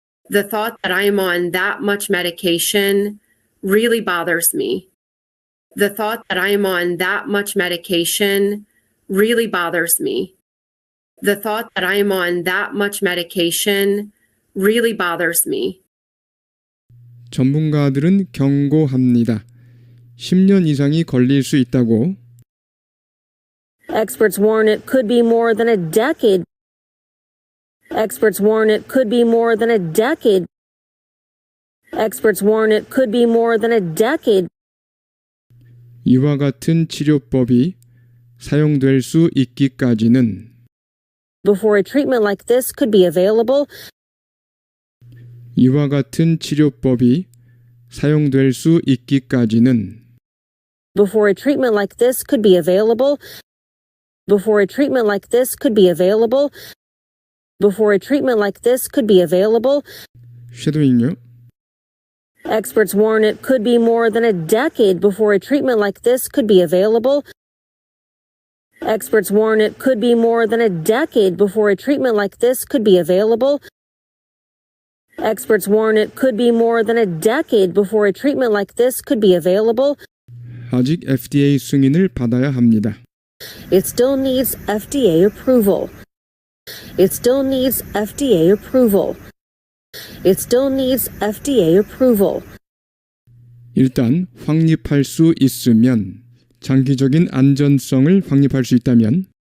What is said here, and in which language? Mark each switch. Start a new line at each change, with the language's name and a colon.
English: The thought that I am on that much medication really bothers me. The thought that I am on that much medication really bothers me. The thought that I am on that much medication really bothers me.
Korean: 전문가들은 경고합니다. 10년 이상이 걸릴 수 있다고.
English: Experts warn it could be more than a decade. Experts warn it could be more than a decade. Experts warn it could be more than a decade.
Korean: 이와 같은 치료법이 사용될 수 있기까지는
English: Before a treatment like this could be available,
Korean: 이와 같은 치료법이 사용될 수 있기까지는
English: before a treatment like this could be available, before a treatment like this could be available, before a treatment like this could be available,
Korean: 쉐도잉요.
English: experts warn it could be more than a decade before a treatment like this could be available. Experts warn it could be more than a decade before a treatment like this could be available. Experts warn it could be more than a decade before a treatment like this could be available.
Korean: 아직 FDA 승인을 받아야 합니다.
English: It still needs FDA approval. It still needs FDA approval. It still needs FDA approval.
Korean: 일단 확립할 수 있으면 장기적인 안전성을 확립할 수 있다면